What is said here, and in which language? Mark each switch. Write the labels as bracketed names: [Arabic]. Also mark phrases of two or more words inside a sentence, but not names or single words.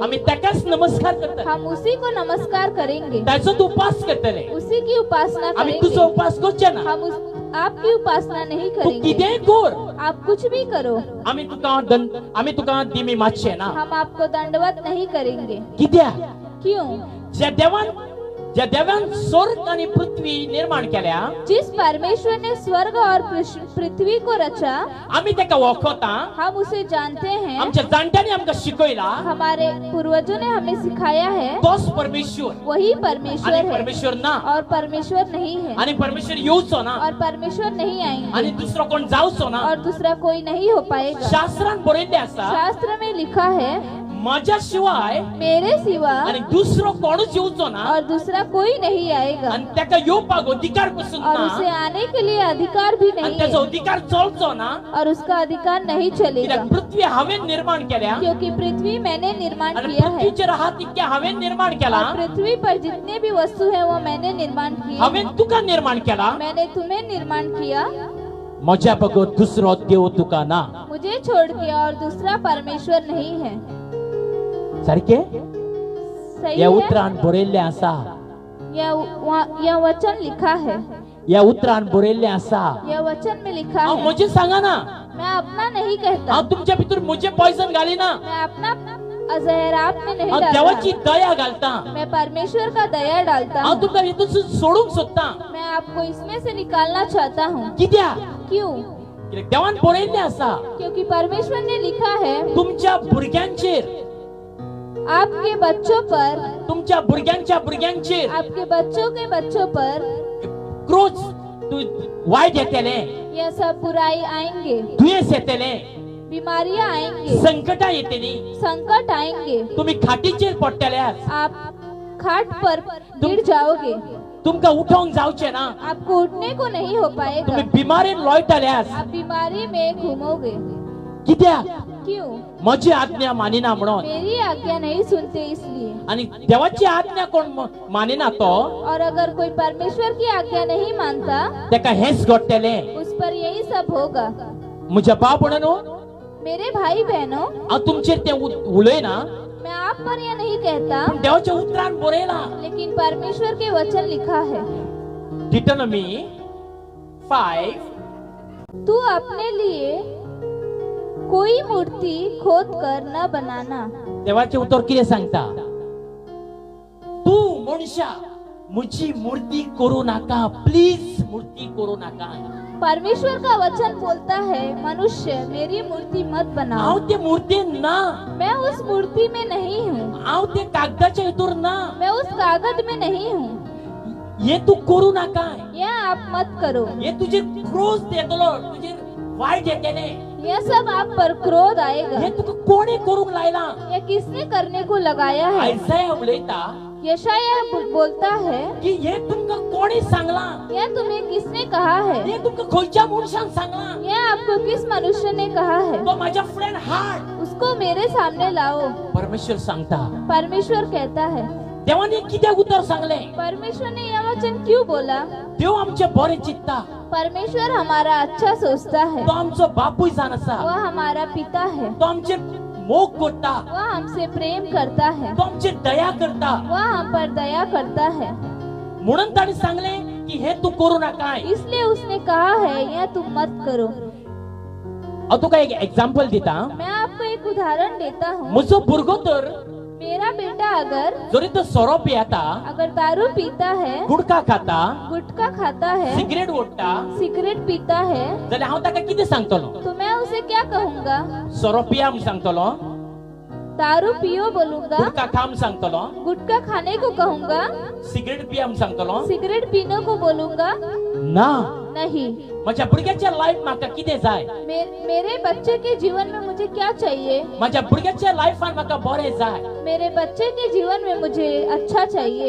[Konkani] आम्ही त्याकाच नमस्कार करतले, [Hindi] हम उसी को नमस्कार करेंगे, [Konkani] त्याचोच उपास करतले। [Hindi] उसी की उपासना [Konkani] आम्ही [Hindi] करेंगे। [Konkani] तुझो उपास करचे ना, [Hindi] हम आपकी उपासना नहीं [Konkani] तू [Hindi] करेंगे। [Konkani] कितेंय कर, [Hindi] आप कुछ भी करो, [Konkani] आम्ही तुका दिमी मातशे ना। [Hindi] हम आपको दंडवत नहीं करेंगे। [Konkani] कित्याक? [Hindi] क्यों? [Konkani] ज्या देवान स्वर्ग आणि पृथ्वी निर्माण केल्या, [Hindi] जिस परमेश्वर ने स्वर्ग और पृथ्वी को रचा, [Konkani] आम्ही त्याका वळखता, [Hindi] हम उसे जानते हैं। [Konkani] आमच्या जाणट्यांनी आमका शिकवला, [Hindi] हमारे पूर्वजों ने हमें सिखाया है, [Konkani] तोच परमेश्वर [Hindi] वही परमेश्वर [Konkani] आणि [Hindi] है, [Konkani] परमेश्वर ना, [Hindi] और परमेश्वर नहीं है, [Konkani] आणि परमेश्वर येऊचो ना, [Hindi] और परमेश्वर नहीं [Konkani] आणि [Hindi] आएंगे, [Konkani] दुसरो कोण जावचो ना। [Hindi] और दूसरा कोई नहीं हो पाएगा। [Konkani] शास्त्रान बरयल्ले आसा, [Hindi] शास्त्र में लिखा है, [Konkani] माझ्या शिवाय [Hindi] मेरे सिवा [Konkani] आणि दुसरो कोणच येऊचो ना, [Hindi] और दूसरा कोई नहीं आएगा, [Konkani] आणि त्याका येवपाक अधिकार पासून [Hindi] और [Konkani] ना, [Hindi] उसे आने के लिए अधिकार भी [Konkani] आणि [Hindi] नहीं [Konkani] त्याचो [Hindi] है, [Konkani] अधिकार चलचो ना। [Hindi] और उसका अधिकार नहीं चलेगा, [Konkani] कित्याक पृथ्वी हावेन निर्माण केल्या, [Hindi] क्योंकि पृथ्वी मैंने निर्माण [Konkani] आणि [Hindi] किया है, [Konkani] पृथ्वीचेर आहा तितके हावेन निर्माण केला, [Hindi] और पृथ्वी पर जितने भी वस्तु है वो मैंने निर्माण किए, [Konkani] हावेन तुका निर्माण केला। [Hindi] मैंने तुम्हें निर्माण किया, [Konkani] माझ्या बगत दुसरो देव तुका ना। [Hindi] मुझे छोड़ के और दूसरा परमेश्वर नहीं है। [Konkani] सारखे [Hindi] सही [Konkani] या [Hindi] है? [Konkani] उतरान बरयल्ले आसा, [Hindi] यह वचन लिखा है, [Konkani] या उतरान बरयल्ले आसा। [Hindi] यह वचन में लिखा [Konkani] हांव [Hindi] है। [Konkani] म्हजे सांगा ना, [Hindi] मैं अपना नहीं कहता, [Konkani] हांव तुमच्या भितर म्हजे पॉयझन घालिना, [Hindi] मैं अपना जहर आप में नहीं [Konkani] हांव [Hindi] डालता, [Konkani] देवाची दया घालता, [Hindi] मैं परमेश्वर का दया डालता [Konkani] हांव [Hindi] हूँ। [Konkani] तुमकां हितून सोडूंक सोदता। [Hindi] मैं आपको इसमें से निकालना चाहता हूँ। [Konkani] कित्याक? [Hindi] क्यों? [Konkani] कित्याक देवान बरयल्ले आसा, [Hindi] क्योंकि परमेश्वर ने लिखा है, [Konkani] तुमच्या भुरग्यांचेर, [Hindi] आपके बच्चों पर, [Konkani] तुमच्या भुरग्यांचेर [Hindi] आपके बच्चों के बच्चों पर [Konkani] क्रोध, वायट येतले, [Hindi] यह सब बुराई आएंगे, [Konkani] दुयेंस येतले, [Hindi] बीमारियां आएंगे, [Konkani] संकटा येतली, [Hindi] संकट आएंगे, [Konkani] तुम्ही खाटीचेर पडटल्यास, [Hindi] आप खाट पर गिर जाओगे, [Konkani] तुमका उठोंक जावचे ना, [Hindi] आपको उठने को नहीं हो पाएगा, [Konkani] तुम्ही बिमारीन लोळटल्यास, [Hindi] आप बीमारी में घूमोगे। [Konkani] कित्याक? [Hindi] क्यों? [Konkani] माझी आज्ञा मानिना म्हणून। [Hindi] मेरी आज्ञा नहीं सुनते इसलिए। [Konkani] आणि देवाची आज्ञा कोण मानिना तो, [Hindi] और अगर कोई परमेश्वर की आज्ञा नहीं मानता, [Konkani] तेका हेच घडटले। [Hindi] उस पर यही सब होगा। [Konkani] म्हज्या भाव भयणो, [Hindi] मेरे भाई बहनों, [Konkani] हांव तुमचेर ते उलयना, [Hindi] मैं आप पर यह नहीं कहता, [Konkani] पण देवाच्या उतरान बरयला। [Hindi] लेकिन परमेश्वर के वचन लिखा है, [Konkani] डिटोनॉमी 5, [Hindi] तू अपने लिए कोई मूर्ति खोद कर न बनाना। [Konkani] देवाचे उतर कितें सांगता? तू मनशा म्हजी मूर्ती करू नाका, प्लीज मूर्ती करू नाका। [Hindi] परमेश्वर का वचन बोलता है, मनुष्य मेरी मूर्ति मत बनाओ। [Konkani] हांव ते मूर्तीन ना, [Hindi] मैं उस मूर्ति में नहीं हूँ, [Konkani] हांव ते कागदाच्या हितूर ना, [Hindi] मैं उस कागज में नहीं हूँ, [Konkani] हे तू करू नाका। [Hindi] यह आप मत करो, [Konkani] हे तुझे क्रोध येतलो, तुझे वायट येतले, [Hindi] यह सब आप पर क्रोध आएगा। [Konkani] हे तुका कोणे करूंक लायला? [Hindi] यह किसने करने को लगाया है? [Konkani] आयसाया उलयता [Hindi] यशायाह बोलता है [Konkani] की हे तुमका कोणे सांगला? [Hindi] यह तुम्हें किसने कहा है? [Konkani] हे तुमका खंयच्या मनशान सांगला? [Hindi] यह आपको किस मनुष्य ने कहा है? [Konkani] तो माझ्या फ्रेंड हाड, [Hindi] उसको मेरे सामने लाओ। [Konkani] परमेश्वर सांगता। [Hindi] परमेश्वर कहता है। [Konkani] देवाने कित्याक उतर सांगले? [Hindi] परमेश्वर ने यह वचन क्यों बोला? [Konkani] देव आमचे बरे चित्ता, [Hindi] परमेश्वर हमारा अच्छा सोचता है। [Konkani] तो आमचो बापूय जान आसा, [Hindi] वह हमारा पिता है। [Konkani] तो आमचे मोग करता, [Hindi] वह हमसे प्रेम करता है। [Konkani] तो आमचे दया करता। [Hindi] वह हम पर दया करता है। [Konkani] म्हणून ताणे सांगले की हे तू करू नका। [Hindi] इसलिए उसने कहा है यह तुम मत करो। [Konkani] और तुका एक एग्जांपल दिता। [Hindi] मैं आपको एक उदाहरण देता हूँ। [Konkani] म्हजो भुरगो तर [Hindi] मेरा बेटा [Konkani] जरी तो सोरो पियाता, [Hindi] अगर दारू पीता है, [Konkani] गुटखा खाता, [Hindi] गुटखा खाता है, [Konkani] सिगरेट ओडटा, [Hindi] सिगरेट पीता है, [Konkani] जाल्यार हांव ताका कितें सांगतलो? [Hindi] तो मैं उसे क्या कहूँगा? [Konkani] सोरो पिया म्हूण सांगतलो, [Hindi] दारू पियो बोलूंगा, [Konkani] गुटखा खा म्हूण सांगतलो, [Hindi] गुटखा खाने को कहूँगा, [Konkani] सिगरेट पिया म्हूण सांगतलो? [Hindi] सिगरेट पीने को बोलूंगा? [Konkani] ना। [Hindi] नहीं। [Konkani] माझ्या भुरग्याच्या लाईफ म्हाका कितें जाय? [Hindi] मेरे बच्चे के जीवन में मुझे क्या चाहिए? [Konkani] माझ्या भुरग्याच्या लाईफान म्हाका बरें जाय। [Hindi] मेरे बच्चे के जीवन में मुझे अच्छा चाहिए।